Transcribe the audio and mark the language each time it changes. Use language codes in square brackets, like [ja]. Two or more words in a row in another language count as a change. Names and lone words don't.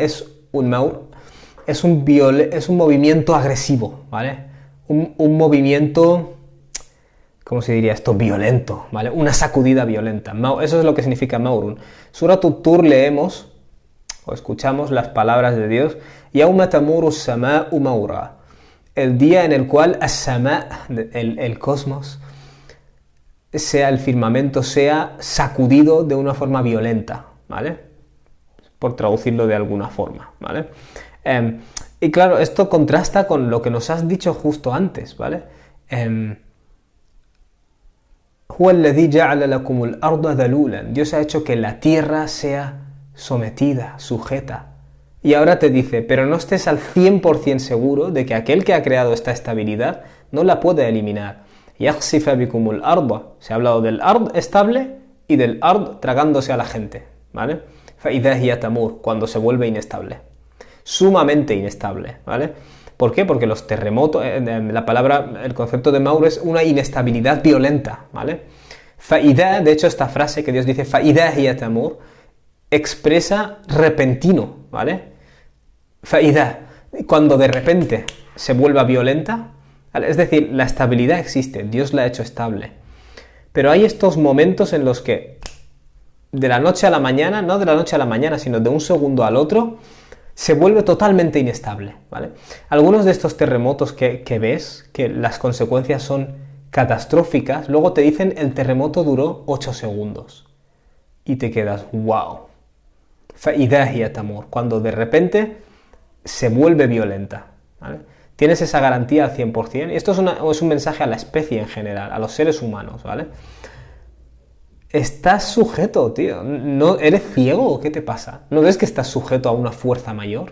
[es] Es un movimiento agresivo, ¿vale? Un movimiento, ¿cómo se diría esto? Violento, ¿vale? Una sacudida violenta. Eso es lo que significa Maurun. Surat Tur leemos o escuchamos las palabras de Dios, [ar] يوم تمور السماء مورا, [es] el día en el cual as-sama', el cosmos, sea el firmamento, sea sacudido de una forma violenta, ¿vale? Por traducirlo de alguna forma, ¿vale? Y claro, esto contrasta con lo que nos has dicho justo antes, ¿vale? [ar] هو الذي جعل لكم الأرض ذلولا. [es] Dios ha hecho que la tierra sea sometida, sujeta. Y ahora te dice, pero no estés al 100% seguro de que aquel que ha creado esta estabilidad no la puede eliminar. [ar] يَخْسِفَ بِكُمُ الْأَرْضَ. [es] Se ha hablado del ard estable y del ard tragándose a la gente, ¿vale? [ar] فَإِذَا هِيَ تَمُورُ, [es] cuando se vuelve inestable. Sumamente inestable, ¿vale? ¿Por qué? Porque los terremotos, el concepto de Maur es una inestabilidad violenta, ¿vale? فَإِذَا, de hecho esta frase que Dios dice, [ar] فَإِذَا هِيَ تَمُورُ, [es] expresa repentino, ¿vale? فَإِذَا, cuando de repente se vuelva violenta. Es decir, la estabilidad existe, Dios la ha hecho estable. Pero hay estos momentos en los que de la noche a la mañana, no de la noche a la mañana, sino de un segundo al otro, se vuelve totalmente inestable, ¿vale? Algunos de estos terremotos que ves, que las consecuencias son catastróficas, luego te dicen el terremoto duró 8 segundos. Y te quedas, [ar] wow. فَإِذَا هِيَ تَمُورُ, [es] cuando de repente se vuelve violenta, ¿vale? Tienes esa garantía al 100%, y esto es un mensaje a la especie en general, a los seres humanos, ¿vale? Estás sujeto, tío. ¿No, eres ciego o qué te pasa? ¿No ves que estás sujeto a una fuerza mayor?